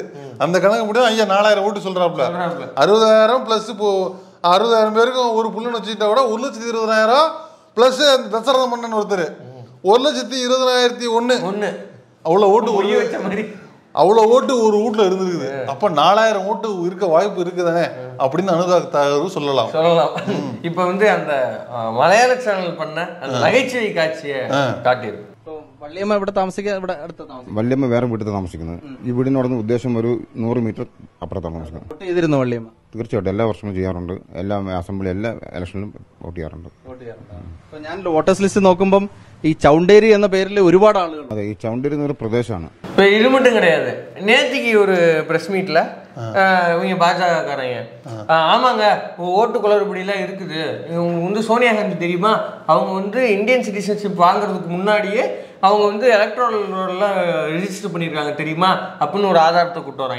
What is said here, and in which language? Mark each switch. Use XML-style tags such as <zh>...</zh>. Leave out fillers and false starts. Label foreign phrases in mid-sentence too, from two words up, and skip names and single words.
<ta>அந்த கணக்கு முடியும் ஐயா 4,000 ஓட்டு சொல்றாப்புல. 60,000 பிளஸ் இப்போ 60,000 பேருக்கும் ஒரு புள்ளுன்னு வச்சுக்கிட்டா கூட 1,20,000 பிளஸ் அந்த தசரத மன்னன் ஒருத்தர் 1,20,001 அவ்வளவு ஓட்டு அவ்வளவு ஓட்டு ஒரு வீட்டுல இருந்திருக்குது. அப்ப 4,000 ஓட்டு இருக்க வாய்ப்பு இருக்குதானே அப்படின்னு அனுதாப சொல்லலாம். இப்ப வந்து அந்த மலையாள சேனல் பண்ண அந்த நகைச்சுவை</ta> <ml>കാഴ്ചയെ കാട്ടിയിരുന്നു. വല്യമ്മ ഇവിടെ താമസിക്കുക, ഇവിടെ അടുത്ത് താമസിക്കും. വല്യമ്മ വേറെ വീട്ടിൽ താമസിക്കുന്നത്. ഈ വീടിനോട് ഉദ്ദേശം ഒരു 100 മീറ്റർ അപ്പുറത്താണ് താമസിക്കുന്നത്. വോട്ട് ചെയ്തിരുന്നു വല്യമ്മ? തീർച്ചയായിട്ടും എല്ലാ വർഷവും ചെയ്യാറുണ്ട്. എല്ലാ അസംബ്ലി എല്ലാ ഇലക്ഷനിലും വോട്ട് ചെയ്യാറുണ്ട്. അപ്പൊ ഞാൻ</ml> <en>voters list</en> <ml>നോക്കുമ്പം ഈ ചൗണ്ടേരി എന്ന പേരിൽ ഒരുപാട് ആളുകൾ. അതെ, ഈ ചൗണ്ടേരി എന്നൊരു പ്രദേശമാണ്.</ml> <ta>இப்போ இது மட்டும் கிடையாது. நேத்திக்கு ஒரு</ta> <en>press meet</en> <ta>இவங்க பாஜகக்காரங்க ஆமாங்க ஓட்டு குளறுபடியெல்லாம் இருக்குது, இவங்க வந்து சோனியா காந்தி தெரியுமா, அவங்க வந்து</ta> <en>Indian citizenship</en> <ta>வாங்குறதுக்கு முன்னாடியே அவங்க வந்து</ta> <en>electoral roll</en> <ta>ரிஜிஸ்டர் பண்ணியிருக்காங்க தெரியுமா அப்படின்னு ஒரு ஆதாரத்தை கூட்டு வராங்க.</ta>